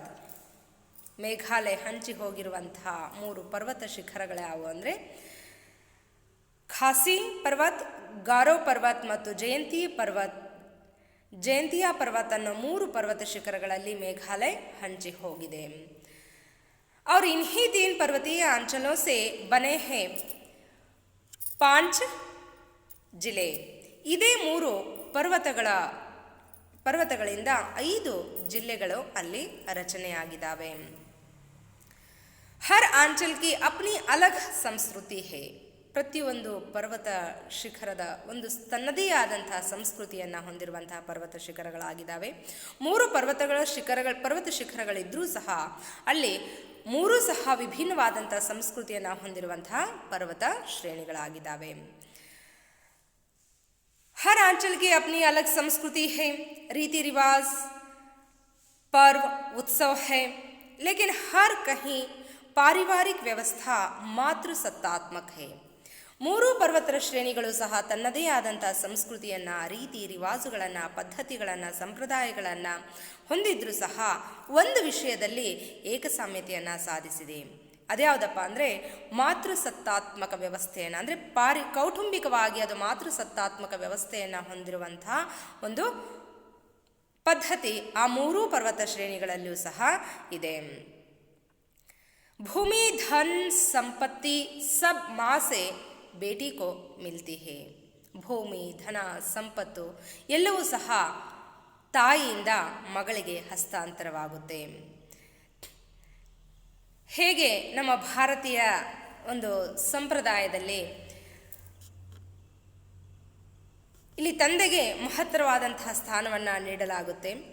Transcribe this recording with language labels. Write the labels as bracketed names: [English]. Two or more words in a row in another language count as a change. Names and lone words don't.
[Kannada] ಮೇಘಾಲಯ ಹಂಚಿ ಹೋಗಿರುವಂತಹ 3 ಪರ್ವತ ಶಿಖರಗಳು ಯಾವುವು ಅಂದರೆ ಖಾಸಿ ಪರ್ವತ್, ಗಾರೋ ಪರ್ವತ್ ಮತ್ತು ಜಯಂತಿಯಾ ಪರ್ವತ್ ಅನ್ನೋ 3 ಪರ್ವತ ಶಿಖರಗಳಲ್ಲಿ ಮೇಘಾಲಯ ಹಂಚಿ ಹೋಗಿದೆ. [Hindi] और इन्हीं 3 पर्वतीय अंचलों से बने हैं 5 ಜಿಲ್ಲೆ. [Kannada] ಇದೇ 3 ಪರ್ವತಗಳಿಂದ 5 ಜಿಲ್ಲೆಗಳು ಅಲ್ಲಿ ರಚನೆಯಾಗಿದ್ದಾವೆ. [Hindi] हर आंचल की अपनी अलग संस्कृति है. [Kannada] ಪ್ರತಿಯೊಂದು ಪರ್ವತ ಶಿಖರದ ಒಂದು ತನ್ನದೇ ಆದಂತಹ ಸಂಸ್ಕೃತಿಯನ್ನು ಹೊಂದಿರುವಂತಹ ಪರ್ವತ ಶಿಖರಗಳಾಗಿದ್ದಾವೆ. 3 ಪರ್ವತ ಶಿಖರಗಳಿದ್ದರೂ ಸಹ ಅಲ್ಲಿ 3 ಸಹ ವಿಭಿನ್ನವಾದಂಥ ಸಂಸ್ಕೃತಿಯನ್ನು ಹೊಂದಿರುವಂತಹ ಪರ್ವತ ಶ್ರೇಣಿಗಳಾಗಿದ್ದಾವೆ. [Hindi] हर आंचल की अपनी अलग संस्कृति है, रीति रिवाज, पर्व, उत्सव है, लेकिन हर कहीं पारिवारिक व्यवस्था मातृ सत्तात्मक है. [Kannada] 3 ಪರ್ವತ ಶ್ರೇಣಿಗಳು ಸಹ ತನ್ನದೇ ಆದಂಥ ಸಂಸ್ಕೃತಿಯನ್ನು, ರೀತಿ ರಿವಾಜುಗಳನ್ನು, ಪದ್ಧತಿಗಳನ್ನು, ಸಂಪ್ರದಾಯಗಳನ್ನು ಹೊಂದಿದ್ರೂ ಸಹ ಒಂದು ವಿಷಯದಲ್ಲಿ ಏಕಸಾಮ್ಯತೆಯನ್ನು ಸಾಧಿಸಿದೆ. ಅದ್ಯಾವುದಪ್ಪ ಅಂದರೆ ಮಾತೃಸತ್ತಾತ್ಮಕ ವ್ಯವಸ್ಥೆಯನ್ನು, ಅಂದರೆ ಕೌಟುಂಬಿಕವಾಗಿ ಅದು ಮಾತೃಸತ್ತಾತ್ಮಕ ವ್ಯವಸ್ಥೆಯನ್ನು ಹೊಂದಿರುವಂತಹ ಒಂದು ಪದ್ಧತಿ ಆ 3 ಪರ್ವತ ಶ್ರೇಣಿಗಳಲ್ಲಿಯೂ ಸಹ ಇದೆ. [Hindi] भूमि धन संपत्ति सब ಮಾँ से बेटी को मिलती है. [Kannada] ಭೂಮಿ, ಧನ, ಸಂಪತ್ತು ಎಲ್ಲವೂ ಸಹ ತಾಯಿಯಿಂದ ಮಗಳಿಗೆ ಹಸ್ತಾಂತರವಾಗುತ್ತೆ. ಹೇಗೆ ನಮ್ಮ ಭಾರತೀಯ ಒಂದು ಸಂಪ್ರದಾಯದಲ್ಲಿ ಇಲ್ಲಿ ತಂದೆಗೆ ಮಹತ್ತರವಾದಂತಹ ಸ್ಥಾನವನ್ನು ನೀಡಲಾಗುತ್ತೆ.